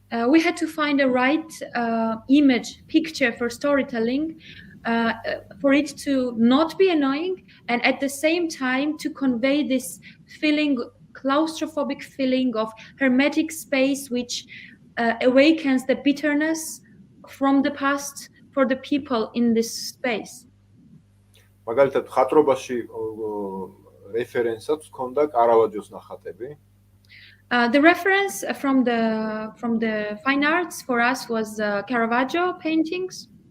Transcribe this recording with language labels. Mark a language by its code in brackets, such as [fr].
[en] We had to find a right image, picture for storytelling, for it to not be annoying, and at the same time to convey this feeling, claustrophobic feeling of hermetic space, which awakens the bitterness from the past for the people in this space. [ka] მაგალითად, ხატრობაში რეფერენსად ჰქონდა კარავაჯოს ნახატები. [en] The reference from the fine arts for us was Caravaggio paintings.